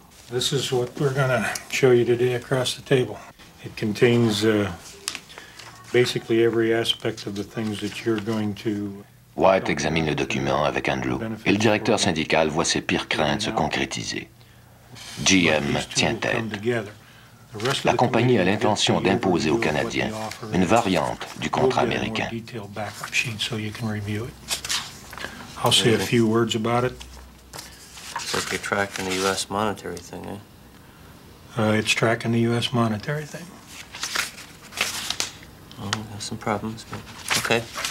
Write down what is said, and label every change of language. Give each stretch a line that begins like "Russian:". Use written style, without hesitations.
English: This is what we're going to show you today across the table. It contains basically every aspect of the things that you're going to...
French: White examine le document avec Andrew et le directeur syndical voit ses pires craintes se concrétiser. GM tient tête. La compagnie a l'intention d'imposer aux Canadiens une variante du contrat américain.
English: I'll say a few words about it. It's like you're tracking the U.S. monetary thing, eh? It's tracking the U.S. monetary thing. Oh, we got some problems, but okay.